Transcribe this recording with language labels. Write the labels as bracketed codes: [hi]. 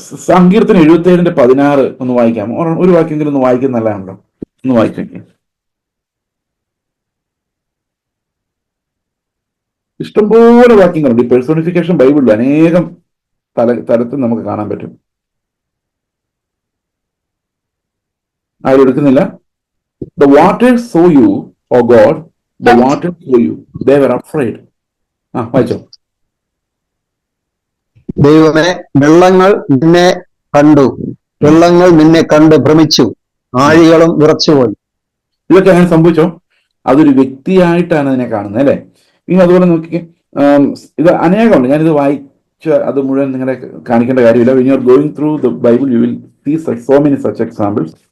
[ml] സങ്കീർത്തനം 77:16 ഒന്ന് വായിക്കാമോ? ഒരു വാക്യെങ്കിലും ഒന്ന് വായിക്കുന്ന നല്ലതാണല്ലോ. ഒന്ന് വായിച്ചേക്ക്. ഇഷ്ടംപോലെ വാക്യങ്ങളുണ്ട്. ഈ പേഴ്സോണിഫിക്കേഷൻ ബൈബിളിൽ അനേകം തലത്തിൽ നമുക്ക് കാണാൻ പറ്റും. ആരും എടുക്കുന്നില്ല. [en] The waters saw you, O God, the waters saw you, they were afraid. [ml] വായിച്ചോ. ദൈവമേ, വെള്ളങ്ങൾ നിന്നെ കണ്ടു, വെള്ളങ്ങൾ നിന്നെ കണ്ട് ഭ്രമിച്ചു, ആഴികളും വിറച്ചുപോയി. ഇതൊക്കെ അങ്ങനെ സംഭവിച്ചോ? അതൊരു വ്യക്തിയായിട്ടാണ് അതിനെ കാണുന്നത്, അല്ലെ? ഇനി അതുപോലെ നോക്കിക്കേ, ഇത് അനേകമുണ്ട്. ഞാനിത് വായിച്ച അത് മുഴുവൻ നിങ്ങളെ കാണിക്കേണ്ട കാര്യമില്ല. [en] When you are going through the Bible, you will see so many such examples.